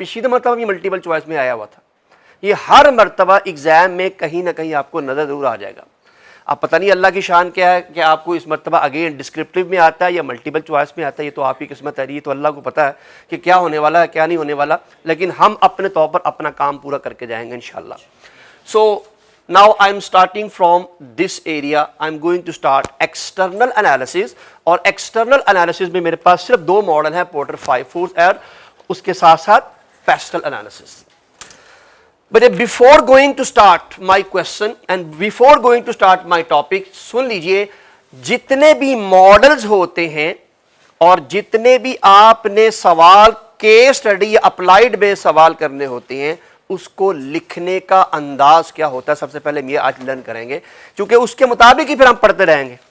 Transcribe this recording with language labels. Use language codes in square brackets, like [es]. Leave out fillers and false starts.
[ur] پچھلی مرتبہ بھی ملٹیپل چوائس میں آیا ہوا تھا. یہ ہر مرتبہ ایگزام میں کہیں نہ کہیں آپ کو نظر ضرور آ جائے گا. اب پتہ نہیں اللہ کی شان کیا ہے کہ آپ کو اس مرتبہ اگین ڈسکرپٹیو میں آتا ہے یا ملٹیپل چوائس میں آتا ہے, یہ تو آپ کی قسمت ہے, یہ تو اللہ کو پتہ ہے کہ کیا ہونے والا ہے کیا نہیں ہونے والا. لیکن ہم اپنے طور پر اپنا کام پورا کر کے جائیں گے انشاءاللہ. [en] So now I am starting from this area. I am going to start external analysis, [ur] اور external analysis میں میرے پاس صرف 2 ماڈل ہیں, پورٹر 5-4 اور اس کے ساتھ ساتھ pastel analysis. [en] But before going to start my question and before going to start my topic, [ur] سن لیجئے, جتنے بھی ماڈلز ہوتے ہیں اور جتنے بھی آپ نے سوال کیس اسٹڈی یا اپلائیڈ میں سوال کرنے ہوتے ہیں, اس کو لکھنے کا انداز کیا ہوتا ہے سب سے پہلے ہم یہ آج لرن کریں گے, کیونکہ اس کے مطابق ہی پھر ہم پڑھتے رہیں گے.